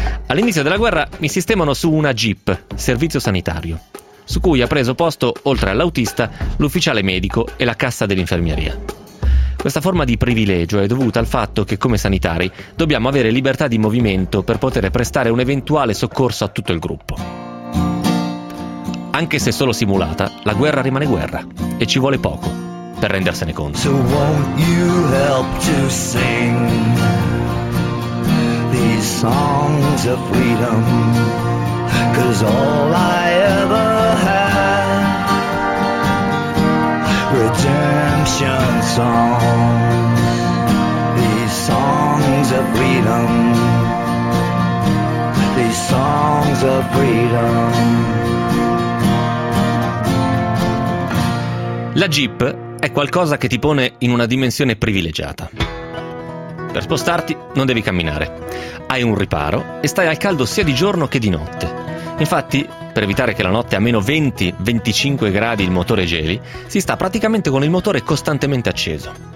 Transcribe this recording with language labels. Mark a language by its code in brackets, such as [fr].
[it] All'inizio della guerra mi sistemano su una Jeep, servizio sanitario, su cui ha preso posto, oltre all'autista, l'ufficiale medico e la cassa dell'infermeria. Questa forma di privilegio è dovuta al fatto che, come sanitari, dobbiamo avere libertà di movimento per poter prestare un eventuale soccorso a tutto il gruppo. Anche se solo simulata, la guerra rimane guerra e ci vuole poco per rendersene conto. [en] So won't you help to sing these songs of freedom, 'cause all I ever had, redemption songs, these songs of freedom, these songs of freedom. [it] La Jeep è qualcosa che ti pone in una dimensione privilegiata. Per spostarti non devi camminare. Hai un riparo e stai al caldo sia di giorno che di notte. Infatti, per evitare che la notte a meno 20-25 gradi il motore geli, si sta praticamente con il motore costantemente acceso.